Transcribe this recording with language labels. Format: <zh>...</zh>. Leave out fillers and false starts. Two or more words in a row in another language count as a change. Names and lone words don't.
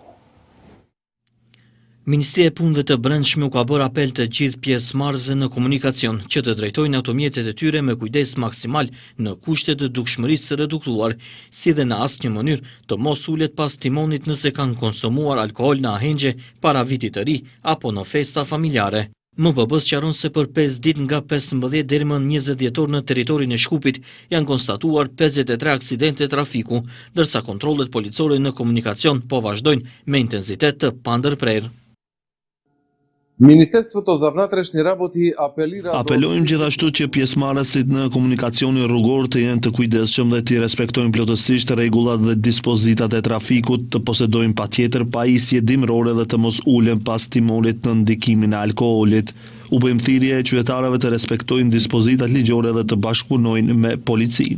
<sq>Ministria e Punëve të Brendshme u ka bërë apel të gjithë pjesëmarrësve në komunikacion që të drejtojnë automjetet e tyre me kujdes maksimal në kushte të dukshmërisë së reduktuar, si dhe në asnjë mënyrë të mos ulet pas timonit nëse kanë konsumuar alkool në ahengje para vitit të ri apo në festa familjare. MPB sqaron se për 5 ditë nga 15 deri më 20 dhjetor në territorin e Shkupit janë konstatuar 53 aksidente trafiku, ndërsa kontrollet policore në komunikacion po vazhdojnë me intensitet të pandërprerë.</sq> <mk>Министерството за внатрешни работи апелира...</mk> <sq>Apelojmë gjithashtu që pjesëmarrësit në komunikacionin rrugor të jenë të kujdesshëm dhe të respektojnë plotësisht rregullat dhe dispozitat e trafikut, të posedojnë patjetër pajisje dimrore dhe të mos ulen pas timonit në ndikimin e alkoolit. U bëjmë thirrje qytetarëve të respektojnë dispozitat ligjore dhe të bashkëpunojnë me policinë.</sq>